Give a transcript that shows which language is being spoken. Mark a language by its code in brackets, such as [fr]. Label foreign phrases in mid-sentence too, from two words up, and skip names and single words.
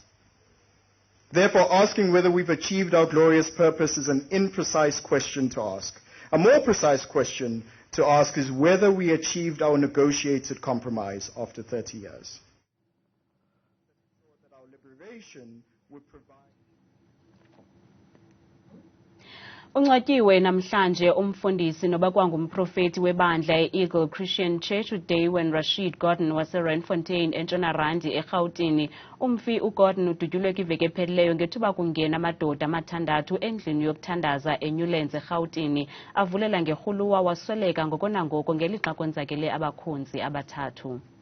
[en] Therefore, asking whether we've achieved our glorious purpose is an imprecise question to ask. A more precise question to ask is whether we achieved our negotiated compromise after 30 years. That our liberation would provide. [xh] Unqatyiwe namhlanje umfundisi nobakwangumprofeti webandla e-Eagle Christian Church uDaywin Rashid Gordon waseRandfontein eNtshona Randi eRhawutini. Umfi uGordon udutyulwe kwiveki ephelileyo ngethuba kungena amadoda amathandathu endlini yokuthandaza eNewlands eRhawutini. Avulela ngerhuluwa wasweleka ngoko nangoko ngelixa kwenzakele abakhonzi abathathu.